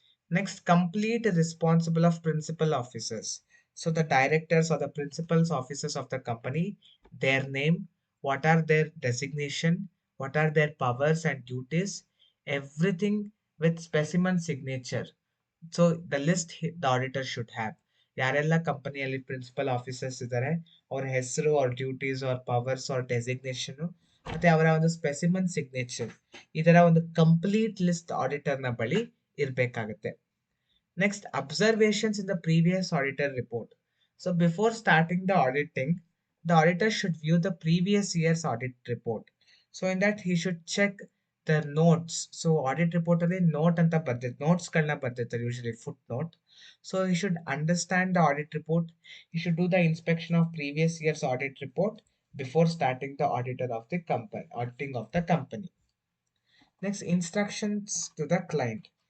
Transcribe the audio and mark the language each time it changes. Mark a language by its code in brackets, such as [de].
[en] Next, complete responsible of principal officers. So the directors or the principals officers of the company, their name, what are their designation, what are their powers and duties, everything with specimen signature. So the list the auditor should have. [kn] ಯಾರೆಲ್ಲ ಕಂಪನಿಯಲ್ಲಿ principal officers ಇದ್ದಾರೆ, ಅವ್ರ ಹೆಸರು, ಅವ್ರ duties, ಅವ್ರ powers, ಅವ್ರ designation, ಮತ್ತೆ ಅವರ ಒಂದು ಸ್ಪೆಸಿಮನ್ ಸಿಗ್ನೇಚರ್, ಇದರ ಒಂದು ಕಂಪ್ಲೀಟ್ ಲಿಸ್ಟ್ ಆಡಿಟರ್ನ ಬಳಿ ಇರಬೇಕಾಗುತ್ತೆ. [en] Next, observations in the previous auditor report. So before starting the auditing, the auditor should view the previous year's audit report. So in that he should check the notes. So audit report [kn] ಅಲ್ಲಿ note ಅಂತ ಬರ್ದಿರ್ತಾರೆ, notes ಗಳನ್ನ ಬರ್ದಿರ್ತಾರೆ, [en] usually footnote. So he should understand the audit report. He should do the inspection of previous year's audit report before starting the auditor of the company, auditing of the company. Next, instructions to the client.